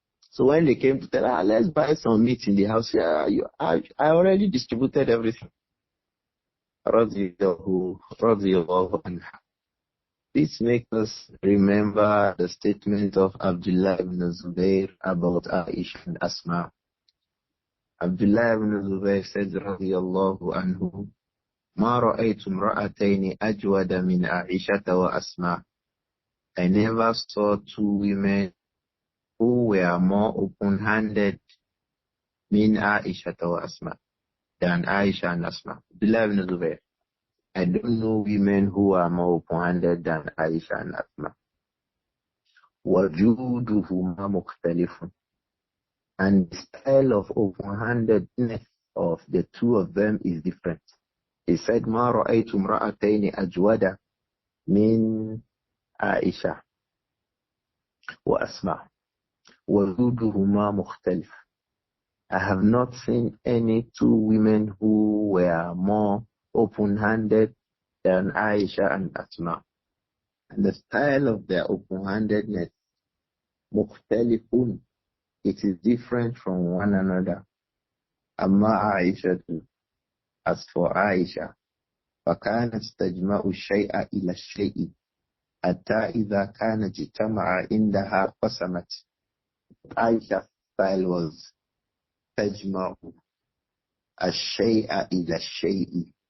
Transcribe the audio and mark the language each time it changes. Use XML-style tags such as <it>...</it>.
<en>So when they came to tell her, let's buy some meat in the house, I already distributed everything. Radiallahu anha. This makes us remember the statement of Abdullah ibn Zubayr about Āishah and Asma. Abdullah ibn Zubayr said, Radiallahu anhu,</en> <ar>ما رأيت امرأتين أجود من عائشة وأسماء.</ar> <en>I never saw two women who were more open-handed</en> <ar>min Āishah wa Asma</ar> <en>than Aisha and Asma. Abdullah ibn Zubayr. I don't know women who are more open-handed than Aisha and Asma.</en> <ar>وَجُودُهُمَا مُخْتَلِفٌ.</ar> <en>And the style of open-handedness of the two of them is different. He said,</en> <ar>مَا رَأَيْتُ امْرَأَتَيْنِ أَجْوَدَ مِنْ عَائِشَةَ وَأَسْمَعَ وَجُودُهُمَا مُخْتَلِفٌ.</ar> <en>I have not seen any two women who were more open-handed than Aisha and Asma. And the style of their open-handedness, مُخْتَلِفٌ, it is different from one another.</en> <ar>Amma Aisha,</ar> <en>as for Aisha,</en> <ar>فَكَانَتْ تَجْمَعُ الشَّيْءَ إِلَى الشَّيْءِ حَتَّى إِذَا كَانَ اجْتَمَعَ عِنْدَهَا قَسَمَتْ.</ar> <en>Aisha's style was</en> <ar>تَجْمَعُ الشَّيْءَ إِلَى الشَّيْءِ.</ar>